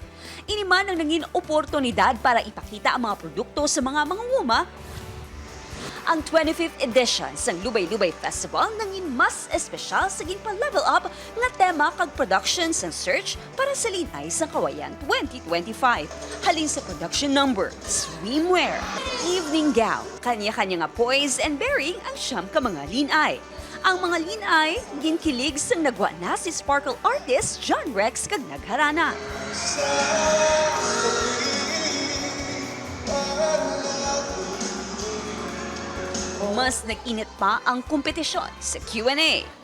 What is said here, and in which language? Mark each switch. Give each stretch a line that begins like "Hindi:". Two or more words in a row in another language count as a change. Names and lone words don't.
Hiligaynon: Ini man ang nangin oportunidad para ipakita ang mga produkto sa mga mangunguma. Ang 25th edition sang Lubay-Lubay Festival nangin mas espesyal sa ginpa-level up nga tema kag production sang search para sa Linay sang Kawayan 2025. Halin sa
English: production number, swimwear, evening gown,
Hiligaynon: kanya-kanya nga
English: poise and bearing
Hiligaynon: ang siyam ka mga linay. Ang mga linay, ginkilig sang nagwa na si Sparkle artist John Rex kag nagharana. Mas nag-init pa ang kompetisyon sa Q&A.